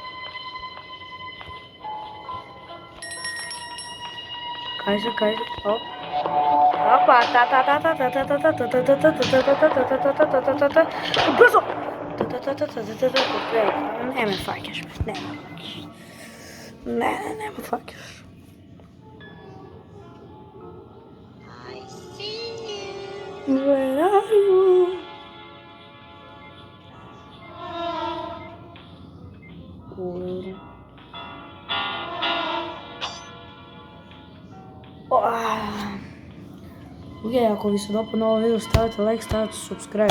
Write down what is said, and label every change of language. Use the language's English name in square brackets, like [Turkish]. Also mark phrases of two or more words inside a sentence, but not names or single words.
[Macedonian] Кај се? Оп. Опа, брзо! Не ме фаќаш, бе, не ме фаќаш. [English] I see you. Where are you? [Macedonian] Океј, ако ви се допадна ово видео, ставете лайк, ставете subscribe.